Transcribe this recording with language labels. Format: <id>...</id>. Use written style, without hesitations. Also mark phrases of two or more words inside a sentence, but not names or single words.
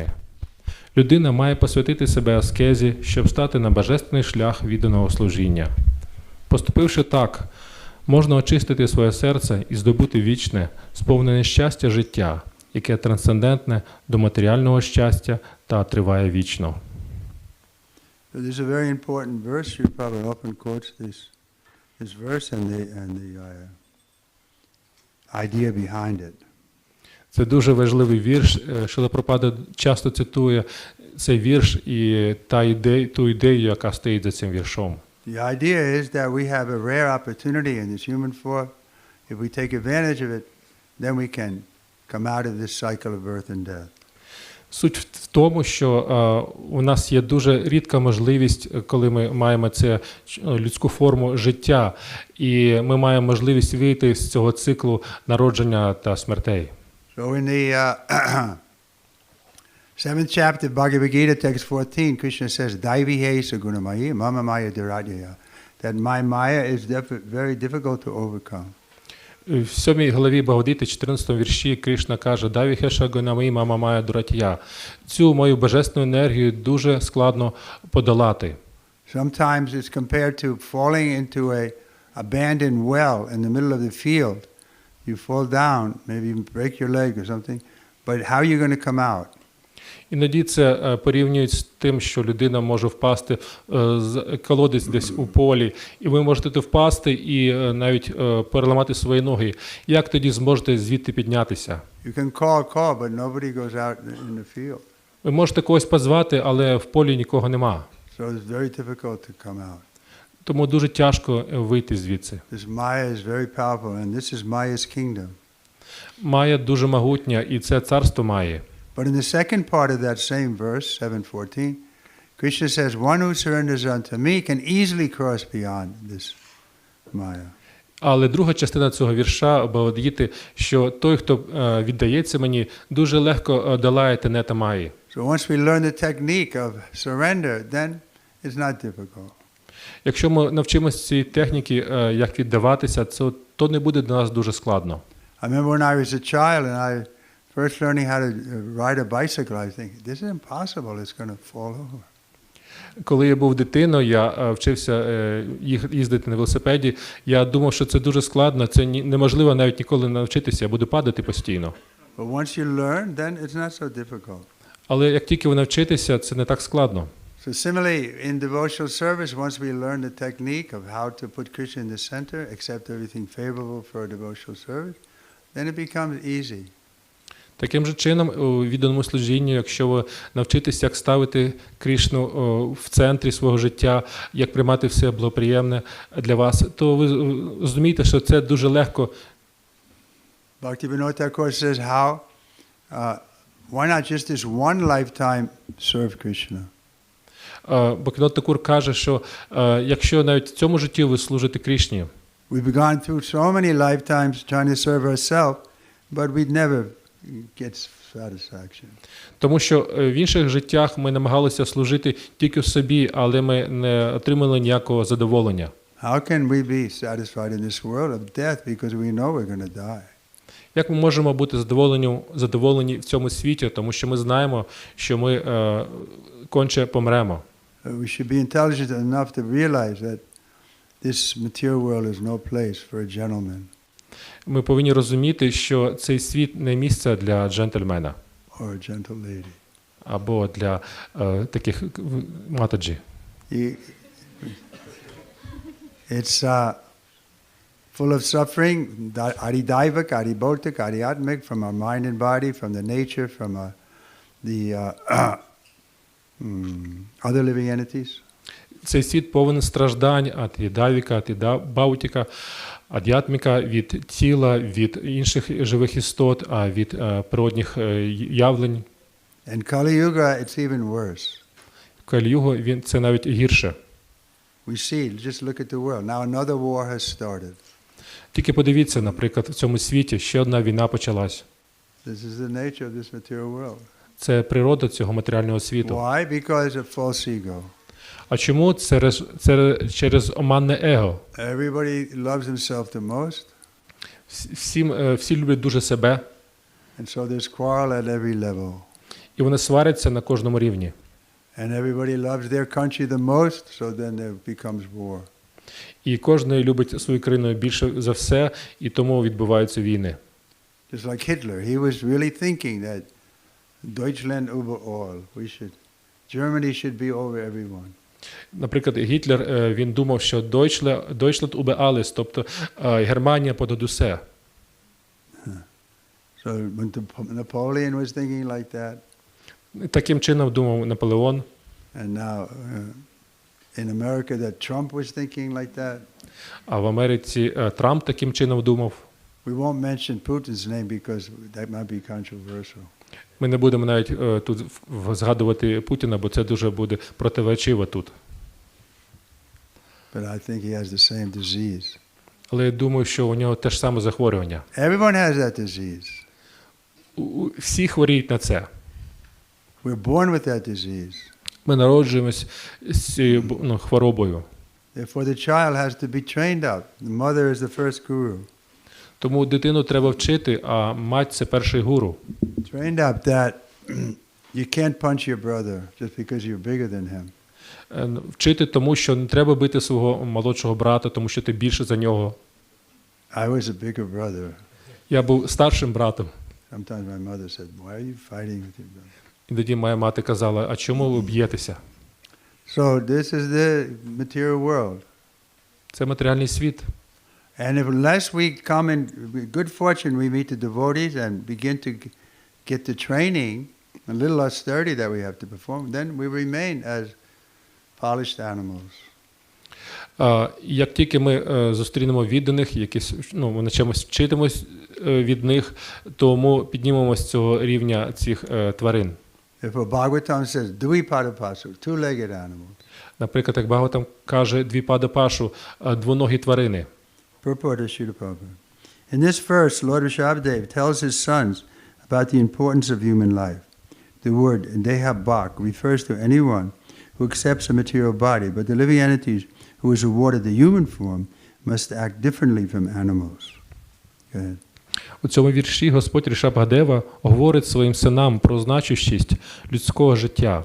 <uk>Людина має посвятити себе аскезі, щоб стати на божественний шлях відданого служіння. Поступивши так, можна очистити своє серце і здобути вічне, сповнене щастя життя, яке трансцендентне до матеріального щастя та триває вічно».</uk> <en>So this is a very important verse. Sri Prabhupada often quotes this verse and the idea behind it.</en> <uk>Це дуже важливий вірш. Шрила Прабхупада часто цитує цей вірш і ту ідею, яка стоїть за цим віршом.</uk> <en>The idea is that we have a rare opportunity in this human form. If we take advantage of it, then we can come out of this cycle of birth and death.</en> <uk>Суть в тому, що у нас є дуже рідка можливість, коли ми маємо це людську форму життя, і ми маємо можливість вийти з цього циклу народження та смертей.</uk> <en>So in the 7th chapter of Bhagavad Gita, text 14, Krishna says,</en> <sa>दैविहे सगुणमयि मम माया धीराध्याय,</sa> <en>that my maya is very difficult to overcome.</en> <uk>В 7 главі Бхагавад-гіти, 14 вірші, Кришна каже:</uk> <sa>«दैविहे सगुणमायी मम माया दुरत्य».</sa> <uk>Цю мою божественну енергію дуже складно подолати.</uk> <en>Sometimes it's compared to falling into abandoned well in the middle of the field. You fall down, maybe even break your leg or something, but how are you going to come out?</en> <uk>Іноді це порівнюють з тим, що людина може впасти з колодязь десь у полі, і ви можете впасти і навіть переламати свої ноги. Як тоді зможете звідти піднятися?</uk> <en>You can call, but nobody goes out in the field.</en> <uk>Ви можете когось позвати, але в полі нікого нема.</uk> <en>So it's very difficult to come out.</en> <uk>Тому дуже тяжко вийти звідси.</uk> <en>This Maya is very powerful, and this is Maya's kingdom.</en> <uk>Майя дуже могутня, і це царство Майї.</uk> <en>But in the second part of that same verse, 7:14, Krishna says, "One who surrenders unto me can easily cross beyond this Maya."</en> <uk>Але друга частина цього вірша Бхагавад-гіти, що той, хто віддається мені, дуже легко долає тенета Майї.</uk> <en>So once we learn the technique of surrender, then it's not difficult.</en> <uk>Якщо ми навчимося цієї техніки, як віддаватися, то не буде для нас дуже складно.</uk> <en>I remember when I was a child and I first learning how to ride a bicycle, I was thinking, this is impossible, it's going to fall over.</en> <uk>Коли я був дитиною, я вчився їздити на велосипеді, я думав, що це дуже складно, це неможливо навіть ніколи навчитися, я буду падати постійно.</uk> <en>But once you learn, then it's not so difficult.</en> <uk>Але як тільки ви навчитеся, це не так складно.</uk> <en>So similarly, in devotional service, once we learn the technique of how to put Krishna in the center, accept everything favorable for a devotional service, then it becomes easy.</en> <uk>Таким же чином, у відданому служінні, якщо ви навчитесь, як ставити Крішну в центрі свого життя, як приймати все благоприємне для вас, то ви розумієте, що це дуже легко.</uk> <en>Bhактіведанта says how, why not just this one lifetime serve Krishna?</en> <uk>Бхактіведанта каже, що якщо навіть в цьому житті ви служите Крішні,</uk> <en>we've gone through so many lifetimes trying to serve ourselves, but we'd never get satisfaction.</en> <uk>Тому що в інших життях ми намагалися служити тільки собі, але ми не отримали ніякого задоволення.</uk> <en>How can we be satisfied in this world of death because we know we're going to die?</en> <uk>Як ми можемо бути задоволені в цьому світі, тому що ми знаємо, що ми конче помремо.</uk> <en>We should be intelligent enough to realize that this material world is no place for a gentleman.</en> <uk>Ми повинні розуміти, що цей світ не місце для джентльмена.</uk> <en>Or a gentle lady.</en> <uk>Або для таких матаджі.</uk> <en>It's full of suffering,</en> <sa>आधिदैविक, आधिभौतिक, आध्यात्मिक,</sa> <en>from our mind and body, from the nature, from the other living entities.</en> <uk>Цей світ повен страждань,</uk> <sa>आधिदैविक, आधिभौतिक, आध्यात्मिक</sa> <uk>від тіла, від інших живих істот, а від природних явлень.</uk> <en>In Kali Yuga, it's even worse.</en> <uk>Калі-югу це навіть гірше.</uk> <en>We see, just look at the world. Now another war has started.</en> <uk>Тільки подивіться, наприклад, в цьому світі ще одна війна почалась.</uk> <en>This is the nature of this material world.</en> <uk>Це природа цього матеріального світу.</uk> <en>Why? Because of false ego.</en> <uk>А чому? Це через оманне его.</uk> <en>Everybody loves himself the most.</en> <uk>Всі люблять дуже себе.</uk> <en>And so there's quarrel at every level.</en> <uk>І вони сваряться на кожному рівні.</uk> <en>And everybody loves their country the most, so then there becomes war.</en> <uk>І кожен любить свою країну більше за все, і тому відбуваються війни.</uk> <en>Just like Hitler, he was really thinking that</en> <de>Deutschland über all.</de> <en>Germany should be over everyone.</en> <uk>Наприклад, Гітлер, він думав, що</uk> <de>Deutschland über alles,</de> <uk>тобто Германія понад усе.</uk> <en>So when Napoleon was thinking like that.</en> <uk>Таким чином думав Наполеон.</uk> <en>And now in America that Trump was thinking like that.</en> <uk>А в Америці Трамп таким чином думав.</uk> <en>We won't mention Putin's name because that might be controversial.</en> <uk>Ми не будемо навіть тут згадувати Путіна, бо це дуже буде противоречиво тут.</uk> <en>But I think he has the same disease.</en> <uk>Але я думаю, що у нього те ж саме захворювання.</uk> <en>Everyone has that disease.</en> <uk>Всі хворіють на це.</uk> <en>We're born with that disease.</en> <uk>Ми народжуємось з цією хворобою.</uk> <en>Therefore the child has to be trained up. The mother is the first guru.</en> <uk>Тому дитину треба вчити, а мать – це перший гуру.</uk> <en>Trained up that you can't punch your brother just because you're bigger than him.</en> <uk>Вчити тому, що не треба бити свого молодшого брата, тому що ти більше за нього.</uk> <en>I was a bigger brother.</en> <uk>Я був старшим братом.</uk> <en>Sometimes my mother said, "Why are you fighting with your brother?"</en> <uk>І тоді моя мати казала, а чому ви б'єтеся?</uk> <en>So this is the material world.</en> <uk>Це матеріальний світ.</uk> <en>And unless we come in good fortune, we meet the devotees and begin to get the training, a little austerity that we have to perform, then we remain as polished animals.</en> <uk>Як тільки ми зустрінемо відданих, ми на чомусь вчитимось від них, то ми піднімемося з цього рівня цих тварин.</uk> <en>If a Bhagavatam says, Dvipada-pasu, two-legged animals.</en> <uk>Наприклад, як Бхагаватам каже Двіпада-пашу, двоногі тварини.</uk> <en>Purport of Srila Prabhupada. In this verse, Lord Rishabhadeva tells his sons about the importance of human life. The word deha-bhak refers to anyone who accepts a material body, but the living entities who is awarded the human form must act differently from animals. Go ahead.</en> <uk>У цьому вірші Господь Рішабхадева говорить своїм синам про значущість людського життя.</uk>